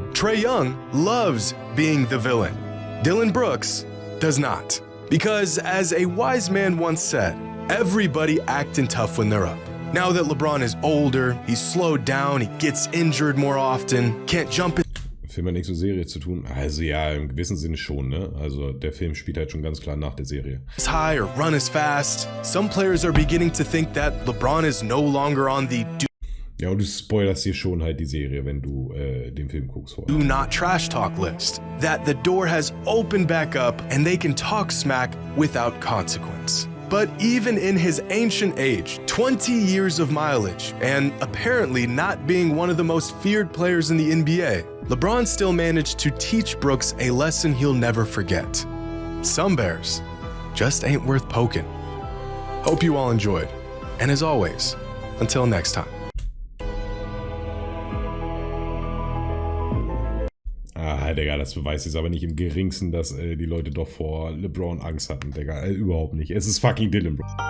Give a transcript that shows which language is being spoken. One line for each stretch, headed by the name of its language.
English: Trae Young loves being the villain. Dylan Brooks does not. Because as a wise man once said, everybody acting tough when they're up. Now that LeBron is older, he's slowed down, he gets injured more often, can't jump in.
German: Film hat nichts mit Serie zu tun. Also ja, im gewissen Sinne schon, ne? Also der Film spielt halt schon ganz klar nach der Serie.
English: As high or run as fast. Some players are beginning to think that LeBron is no longer on the
German: ja, und du spoilerst dir schon halt die Serie, wenn du den Film guckst vorher.
English: do not trash talk list. That the door has opened back up and they can talk smack without consequence. But even in his ancient age, 20 years of mileage, and apparently not being one of the most feared players in the NBA, LeBron still managed to teach Brooks a lesson he'll never forget. Some bears just ain't worth poking. Hope you all enjoyed. And as always, until next time.
German: Ah, Digga, das beweist jetzt aber nicht im geringsten, dass die Leute doch vor LeBron Angst hatten, Digga. Überhaupt nicht. Es ist fucking Dylan, Bro.